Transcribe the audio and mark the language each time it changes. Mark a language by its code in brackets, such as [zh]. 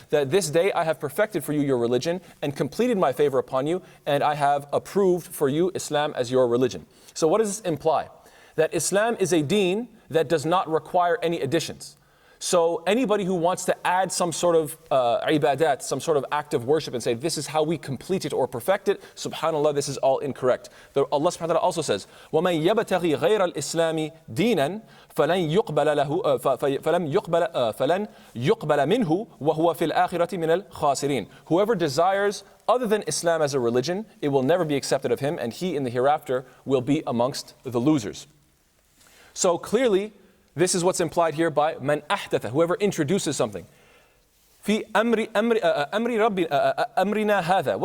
[en] That this day I have perfected for you your religion and completed my favor upon you, and I have approved for you Islam as your religion. So what does this imply? That Islam is a deen that does not require any additions. So anybody who wants to add some sort of ibadat, some sort of act of worship and say this is how we complete it or perfect it, subhanAllah, this is all incorrect. Allah subhanahu wa ta'ala also says, [ar] وَمَنْ يَبْتَغِي غَيْرَ الْإِسْلَامِ دِينًا فَلَنْ يُقْبَلَ مِنْهُ وَهُوَ فِي الْآخِرَةِ مِنَ الْخَاسِرِينَ. [en] Whoever desires other than Islam as a religion, it will never be accepted of him, and he in the hereafter will be amongst the losers. So clearly, this is what's implied here by [ar] man ahdatha, [en] whoever introduces something. [ar] Fi amrina hadha.